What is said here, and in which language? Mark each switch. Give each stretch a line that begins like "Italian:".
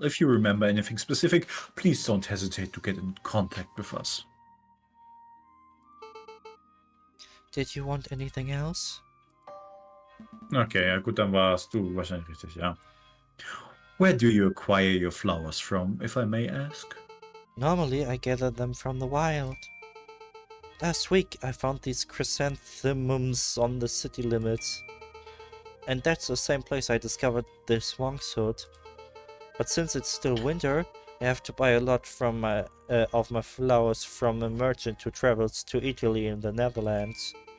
English: If you remember anything specific, please don't hesitate to get in contact with us. Did you want anything else?
German: Okay, ja gut, dann warst du wahrscheinlich richtig, ja.
English: Where do you acquire your flowers from, if I may ask? Normally, I gather them from the wild. Last week, I found these chrysanthemums on the city limits. And that's the same place I discovered this monk's hood. But since it's still winter, I have to buy a lot from of my flowers from a merchant who travels to Italy and the Netherlands.